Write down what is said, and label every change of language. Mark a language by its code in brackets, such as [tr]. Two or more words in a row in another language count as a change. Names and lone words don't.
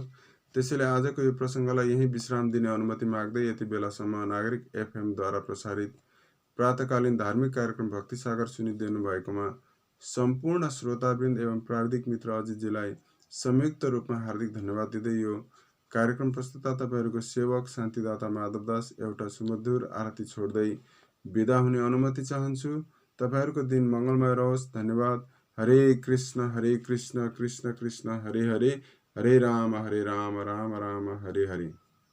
[ne] त्यसैले आजको यो प्रसङ्गलाई यही विश्राम दिने अनुमति माग्दै यति बेलासम्म नागरिक FM द्वारा प्रसारित प्रातकालीन धार्मिक कार्यक्रम भक्ति सागर सुनिदिनु भएकोमा सम्पूर्ण श्रोतावृन्द एवं प्राविधिक मित्र अजितजीलाई संयुक्त रूपमा हार्दिक धन्यवाद दिँदै यो कार्यक्रम प्रस्तुता तपाईँहरूको सेवक शान्तिदाता माधवदास एउटा सुमधुर आरती छोड्दै बिदा हुने अनुमति चाहन्छु। तपाईँहरूको दिन मङ्गलमय रहोस्। धन्यवाद। [sa] हरे कृष्ण कृष्ण कृष्ण हरे हरे, हरे राम राम राम हरे हरे।